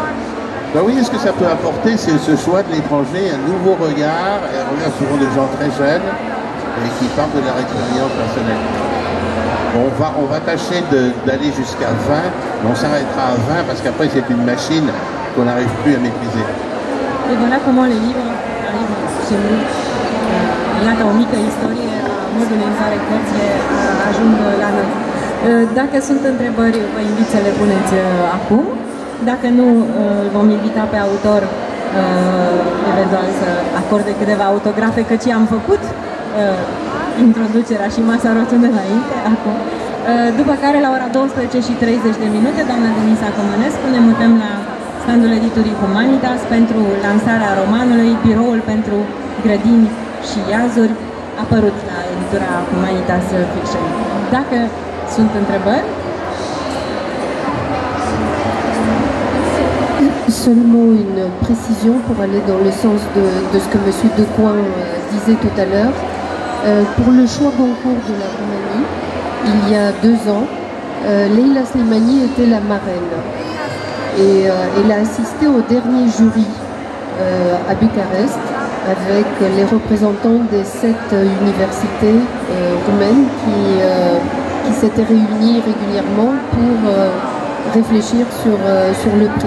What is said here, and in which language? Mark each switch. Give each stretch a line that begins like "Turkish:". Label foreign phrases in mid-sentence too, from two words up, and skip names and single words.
French: Ben oui, ce que ça peut apporter, c'est ce choix de l'étranger, un nouveau regard, et un regard souvent de gens très jeunes, et qui parlent de leur expérience personnelle. Bon, on va tâcher d'aller jusqu'à 20, mais on s'arrêtera à 20 parce qu'après c'est une machine qu'on n'arrive plus à maîtriser. Et voilà comment les livres arrivent chez nous.
Romanian: Iată o mică istorie a modului în care cărțile ajung la noi. Dacă sunt întrebări, vă invit să le puneți acum. Dacă nu, îl vom invita pe autor eventual să acorde câteva autografe, căci am făcut introducerea și masa rotundă înainte, acum. După care, la ora 12:30, doamna Denisa Comănescu, ne mutăm la standul editurii Humanitas pentru lansarea romanului Biroul pentru grădini și iazuri, apărut la editura Humanitas Fiction. Dacă sunt întrebări,
French: Seulement une précision pour aller dans le sens de ce que M. Decoing disait tout à l'heure. Pour le choix Goncourt de la Roumanie, il y a 2 ans, Leila Slimani était la marraine. Et elle a assisté au dernier jury à Bucarest avec les représentants des 7 universités roumaines qui s'étaient réunies régulièrement pour réfléchir sur le prix.